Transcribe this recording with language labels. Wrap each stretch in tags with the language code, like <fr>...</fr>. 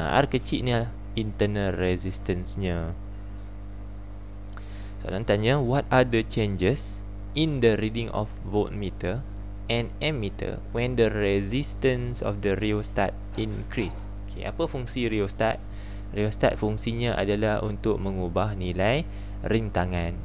<ms>R kecil ni adalah internal resistance-nya. Soalan tanya,</ms> <en>what are the changes in the reading of voltmeter and ammeter when the resistance of the rheostat increase?</en> <ms>Apa fungsi rheostat? Rheostat fungsinya adalah untuk mengubah nilai rintangan.</ms>